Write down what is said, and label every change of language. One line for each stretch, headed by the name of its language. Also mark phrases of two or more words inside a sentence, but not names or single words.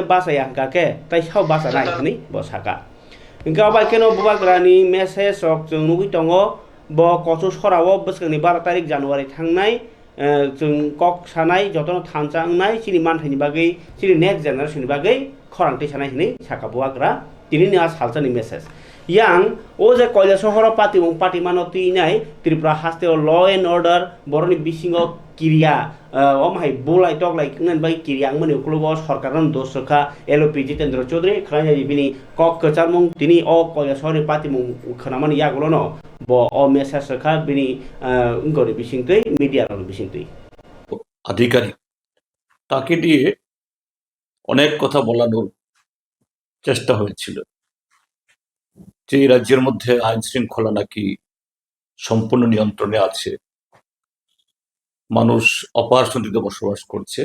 Kok Borok: basa yang kake tai sau basa nai ni bosaka ingka ba keno bubagrani message ok jung nugi tongo bo kosu sorawo boskhani 12 tarik January thangnai jung kok sanai jotono thamjangnai chini manthani bagai chini
English: next generation
Kok Borok: ni bagai khorangti sanai ni saka buagra tini ni as halchani message yang o je koila sohoro pati mano tinai Tripura haste
English: law and order
Kok Borok: boroni bisingo kiria omhai bulai tok lai ngan bai kiria mani uklubo sarkaran dosokha LP Jitendra Chaudhary khlanya bini kok kacharmung tini o koila sohori patimung khanamani yagulono bo o message sakha bini ngori bisingtei media ro bisingtei
Bangla: আধিকারিক তাকে দিয়ে অনেক কথা বলানোর চেষ্টা হয়েছিল যে এই রাজ্যের মধ্যে আইন শৃঙ্খলা নাকি সম্পূর্ণ নিয়ন্ত্রণে আছে, মানুষ অপার শান্তিতে বসবাস করছে।